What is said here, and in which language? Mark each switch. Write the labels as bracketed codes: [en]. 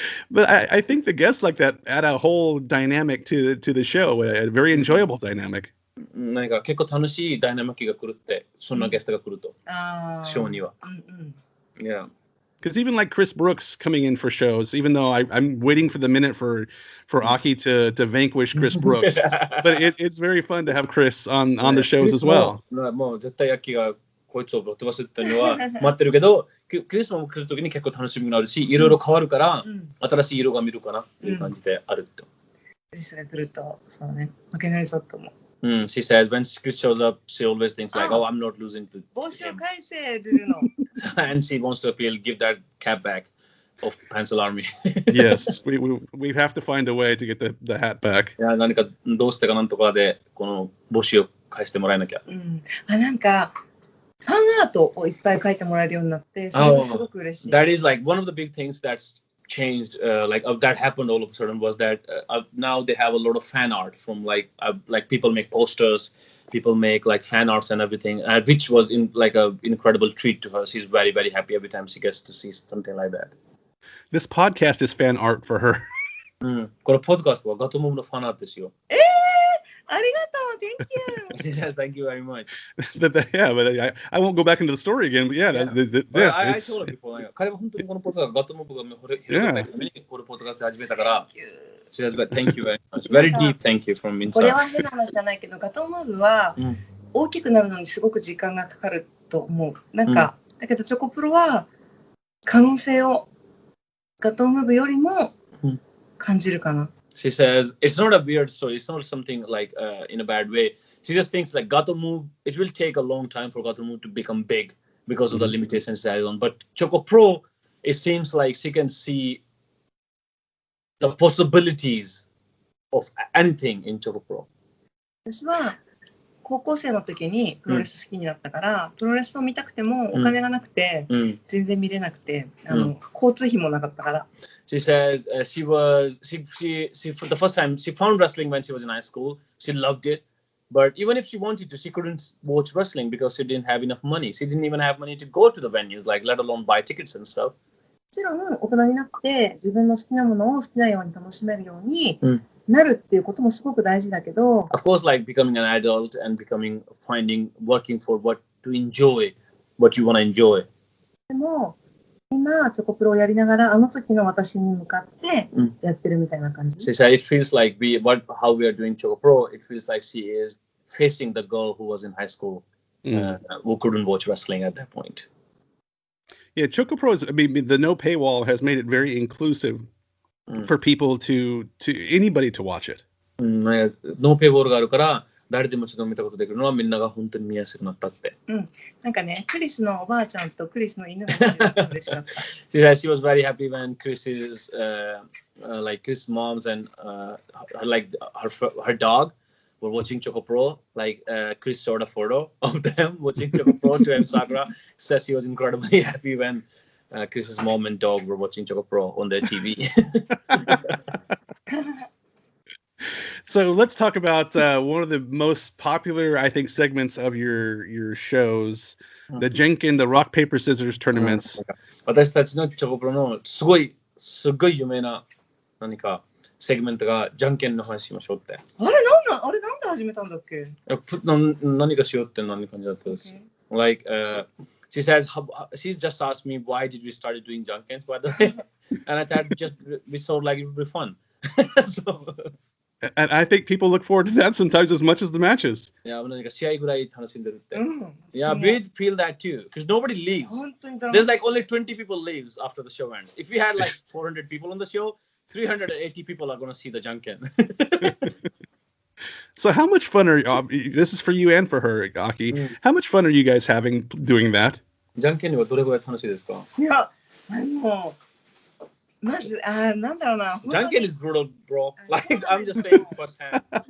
[en] But I think the guests like that add a whole dynamic to the show, a very enjoyable dynamic. [ja] なんか結構楽しいダイナミックが来るって、そんなゲストが来ると、ショーには。 [en] Yeah. Because even like Chris Brooks coming in for shows, even though I'm waiting for the minute for Akki to vanquish Chris Brooks, but it's very fun to have Chris on the shows as well. [ja] もう絶対アッキーがこいつをぶっ飛ばすっていうのは待ってるけど、クリスも来るときに結構楽しみになるし、いろいろ変わるから、新しい色が見るかなっていう感じであると。クリスが来ると、そうね、負けないぞと思う。 [en] She says when Chris shows up, she always thinks like, "Oh, I'm not losing to him." [ja] 帽子を返せるの。 [en] And she wants to appeal, give that cap back of Pencil Army. Yes, we have to find a way to get the hat back. [ja] いや、何かどうしてかなんとかでこの帽子を返してもらえなきゃ。なんかファンアートをいっぱい書いてもらえるようになって、それがすごく嬉しい。 [en] That is like one of the big things that's changed, that happened all of a sudden was that now they have a lot of fan art from like people make posters, people make like fan arts and everything, which was in like a incredible treat to her. She's very, very happy every time she gets to see something like that. This podcast is fan art for her. [ja] このポッドキャストはガトモムのファンアートですよ。ありがとう、 [en] Thank you. Thank you very much. But I won't go back into the story again. But I told people [ja] 彼は本当にこのポッドキャストガトモムが広げたいためにこのポッドキャスト始めたから。 [en] She says, but thank you very much. Very deep thank you from inside. [ja] これは変な話じゃないけど、ガトムーブは大きくなるのにすごく時間がかかると思う。なんか、だけどチョコプロは可能性をガトムーブよりも感じるかな。 [en] She says it's not a weird story. It's not something like in a bad way. She just thinks like Gatoh Move. It will take a long time for Gatoh Move to become big because of the limitations that is on. But ChocoPro, it seems like she can see the possibilities of anything in ChocoPro. [ja] 私は高校生の時にプロレス好きになったから、プロレスを見たくてもお金がなくて、全然見れなくて、交通費もなかったから。 [en] She says she for the first time she found wrestling when she was in high school. She loved it, but even if she wanted to, she couldn't watch wrestling because she didn't have enough money. She didn't even have money to go to the venues, like let alone buy tickets and stuff. [ja] もちろん大人になって自分の好きなものを好きなように楽しめるようになるっていうこともすごく大事だけど。 [en] Of course, like becoming an adult and working for what to enjoy, what you want to enjoy. [ja] でも今チョコプロをやりながらあの時の私に向かってやってるみたいな感じ。 [en] She said it feels like how we are doing ChocoPro. It feels like she is facing the girl who was in high school who couldn't watch wrestling at that point. Yeah, ChocoPro the no paywall has made it very inclusive for people to anybody to watch it. [ja] ノーペイボールがあるから誰でもちょっと見たことできるのはみんなが本当に見やすくなったって。なんかね、クリスのおばあちゃんとクリスの犬が嬉しかった。 [en] She said she was very happy when Chris's Chris' moms and like her dog were watching ChocoPro. Like Chris showed a photo of them watching ChocoPro to Emi Sakura. Says she was incredibly happy when Chris's mom and dog were watching ChocoPro on their TV. So let's talk about one of the most popular, I think, segments of your shows, the Jenkin, the rock, paper, scissors tournaments. [ja] 私たちのChocoProのすごい有名な何かセグメントがじゃんけんの話しましょうって。あれなんで始めたんだっけ？何かしようって何感じだったです。 [en] Like she says she's just asked me why did we start doing junkins by the way, and I thought we thought like it would be fun. So. And I think people look forward to that sometimes as much as the matches. Yeah, [ja] 試合ぐらい楽しんでるって。 [en] Yeah, we feel that too because nobody leaves. There's like only 20 people leaves after the show ends. If we had like 400 people on the show, 380 people are going to see the junkin. So how much fun this is for you and for her, Akki. How much fun are you guys having doing that? [ja] じゃんけんにはどれぐらい楽しいですか？いや、まずなんだろうな。 [en] じゃんけん is brutal, bro. Like I'm just saying firsthand.